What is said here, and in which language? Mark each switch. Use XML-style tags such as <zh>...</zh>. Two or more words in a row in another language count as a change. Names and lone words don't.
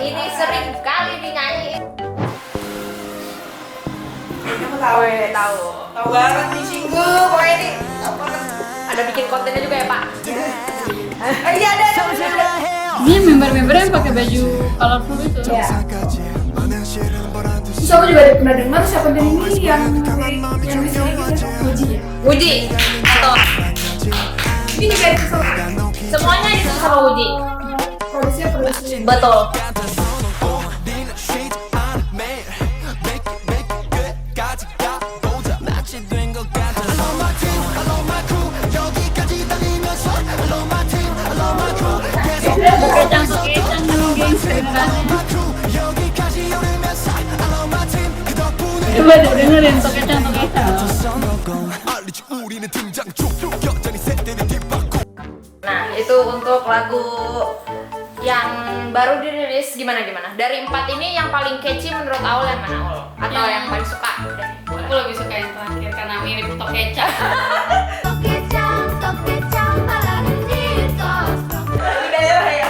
<id>Ini sering kali dinyanyiin. Kayaknya aku tahu. Tahu. Tahu banget di Singgu, pokoknya ini tahu banget. Ada bikin kontennya juga ya Pak? Iya ada. Ini member-membernya yang pakai baju colorful itu. Ya.</id> <ko>사까지 많은 실은 보란 듯이</ko> <id>Terus aku juga pernah dengar siapa ini yang listriknya gitu, Muji ya. Wuji. Atau Ini juga itu sama semuanya itu sama Wuji. produksinya produksi. Betul.</id> <ko>우리는 쉬지 않아 매일</ko> <en>make it</en> <ko>끝까지 가보자 마치 된 것 같아</ko> <en>I love my team, I love my crew</en> <ko>여기까지 달리면서</ko> <en>I love my team, I love my crew</en> <ko>계속</ko> <id>Kecang-kecang dulu gengs kedengerannya.</id> <en>my crew</en> <ko>여기까지 오르면서</ko> <en>I love my team</en> <ko>그 덕분에</ko> <id>Coba deh dengerin tokecang-tokecang.</id> <ko>써놓고 알리지 우리는 등장 중 여전히 세대를 뒷바꿔</ko> <id>Nah, itu untuk lagu yang baru dirilis gimana? Dari 4 ini yang paling catchy menurut Aul yang mana Aul? Atau Yang- yang paling suka? Udah, boleh. Aku lebih suka yang terakhir karena mirip tokecang. Di daerah ya.</id>